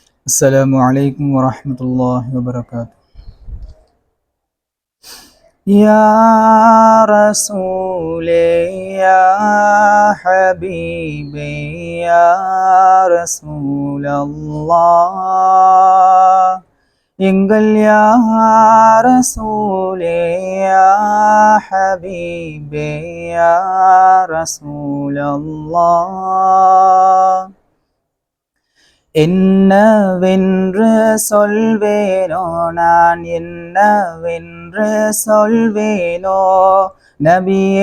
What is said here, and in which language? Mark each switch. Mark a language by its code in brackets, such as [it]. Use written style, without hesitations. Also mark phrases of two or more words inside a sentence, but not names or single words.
[ar] السلام عليكم ورحمة الله وبركاته. يا رسولي يا حبيبي يا رسول الله எங்கள் يا رسولي يا حبيبي يا رسول الله [ta] என்னவென்று சொல்வேனோ நான் என்னவென்று சொல்வேனோ நபியே